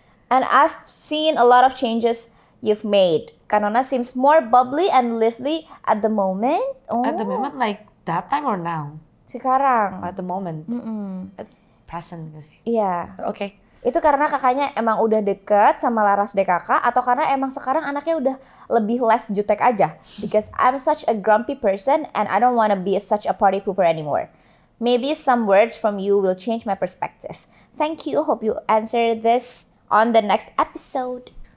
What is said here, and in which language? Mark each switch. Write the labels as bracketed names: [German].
[English] And I've seen a lot of changes you've made. Kanona seems more bubbly and lively at the moment. At the moment, like that time or now? [Indonesian] Sekarang. [English] At the moment. At present [Indonesian] gak sih? Iya. Oke. Itu karena kakaknya emang udah deket sama Laras DKK atau karena emang sekarang anaknya udah lebih less jutek aja? [English] Because I'm such a grumpy person and I don't wanna be such a party pooper anymore. Maybe some words from you will change my perspective. Thank you. Hope you answer this on the next episode.